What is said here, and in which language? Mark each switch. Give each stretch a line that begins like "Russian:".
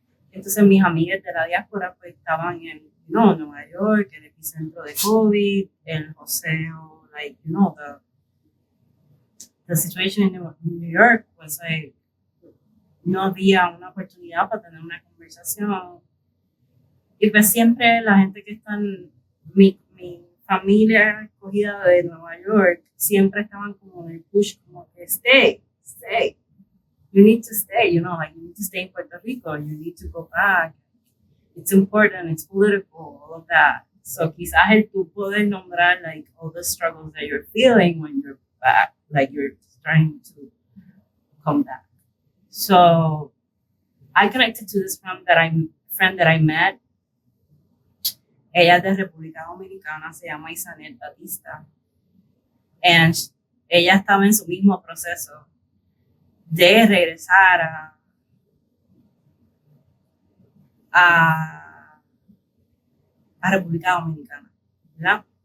Spanish: Entonces mis amigas de la diáspora pues estaban en Nueva York, el epicentro de COVID, el joseo,
English: like, the situation in New York was like,
Spanish: no había una oportunidad para tener una conversación. Y pues siempre la gente que está en mi familia escogida de Nueva York siempre estaban como en el push, como que
English: stay. You need to stay, you know, like you need to stay in Puerto Rico, you need to go back. It's important, it's political, all of that. So
Spanish: quizás el tú poder nombrar
English: like all the struggles that you're feeling when you're back, like you're trying to come back. So I connected to this friend that I met.
Spanish: Ella es de República Dominicana, se llama Isanet Batista. And ella estaba en su mismo proceso de regresar a República Dominicana, ¿verdad?